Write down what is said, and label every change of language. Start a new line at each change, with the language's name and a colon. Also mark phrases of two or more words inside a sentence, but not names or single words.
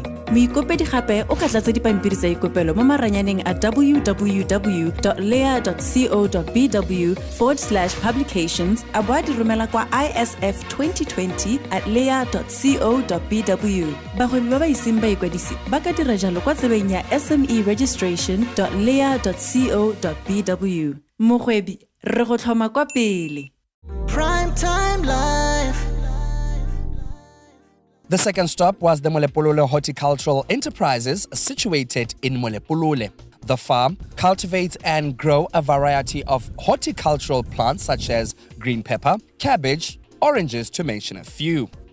Tswana: Moikopedi gape o ka tlatsa dipampiri tsa ikopelo mo maranyaneng a www.lea.co.bw/publications a bo a di romela kwa ISF 2020@lea.co.bw. Bagwebi ba ba iseng ba ikwadisi ba ka dira jalo kwa tsebeng ya SMEregistration.lea.co.bw. Mogwebi re go tlhoma kwa pele. Primetime Life.
English: The second stop was the Molepolole Horticultural Enterprises situated in Molepolole. The farm cultivates and grows a variety of horticultural plants such as green pepper, cabbage, oranges to mention a few.